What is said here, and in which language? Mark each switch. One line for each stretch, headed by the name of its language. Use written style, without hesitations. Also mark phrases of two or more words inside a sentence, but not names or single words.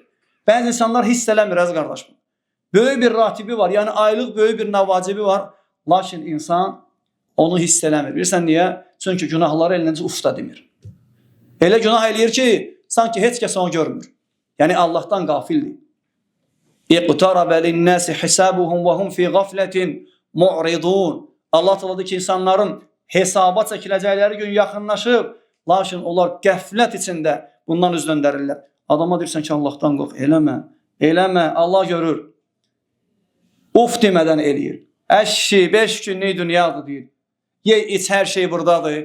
Azerbaijani: Bəzi insanlar hiss eləmir, əziz qardaşım. Böyük bir ratibi var, yəni aylıq böyük bir navacibi var. Lakin insan onu hiss eləmir. Bilirsən niyə? Çünki günahları elincə ufta demir. Elə günah eləyir ki, sanki heç kəs onu görmür. Yəni Allahdan qafildir.
Arabic: اقترب للناس حسابهم وهم في غفلة معرضون.
Azerbaijani: Allah Teala ki, insanların hesaba çəkiləcəkləri gün yaxınlaşıb, lakin onlar qəflət içində bundan üz döndərirlər. Adama deyirsən ki, Allahdan qorx, eləmə, Allah görür. Uf demədən eləyir. Əşşi, 5 günlük dünyadır deyir. Yey, iç, hər şey buradadır.